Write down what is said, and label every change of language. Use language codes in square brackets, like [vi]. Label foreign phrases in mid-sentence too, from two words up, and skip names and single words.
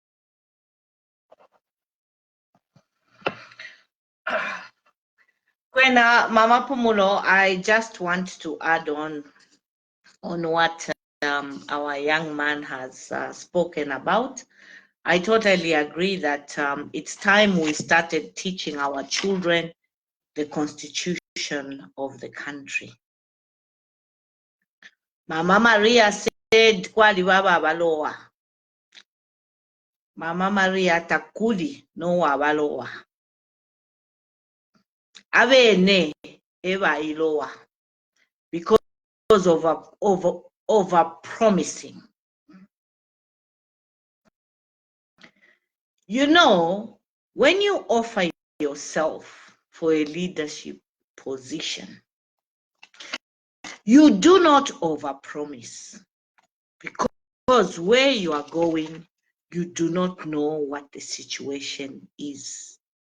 [bem] Kwena Mama Pumulo, [en] I just want to add on what our young man has spoken about. I totally agree that it's time we started teaching our children the constitution of the country. Mama Maria said, [bem] Kwali baba abalowa. Mama Maria takuli no abalowa. Abene eba ilowa. [en] Because of over promising. You know, when you offer yourself for a leadership position, you do not overpromise, because where you are going, you do not know what the situation is.